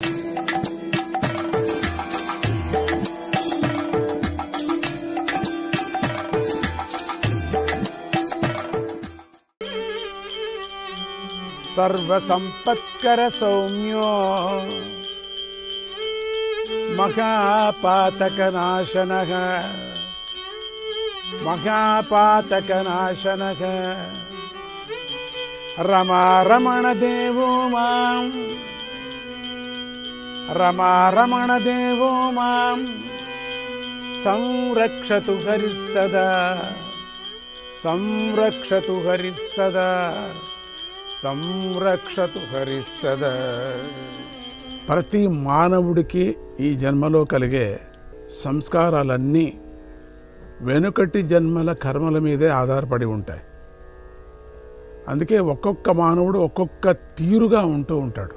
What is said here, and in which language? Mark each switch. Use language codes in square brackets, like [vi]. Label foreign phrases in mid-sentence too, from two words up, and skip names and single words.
[sa] सर्व संपत्कर सौम्यो महापातकनाशनः रमारमण देवो मां संरक्षतु हरिः सदा సంరక్షతు హరిస్సద. [te] ప్రతి మానవుడికి ఈ జన్మలో కలిగే సంస్కారాలన్నీ వెనుకటి జన్మల కర్మల మీదే ఆధారపడి ఉంటాయి. అందుకే ఒక్కొక్క మానవుడు ఒక్కొక్క తీరుగా ఉంటూ ఉంటాడు.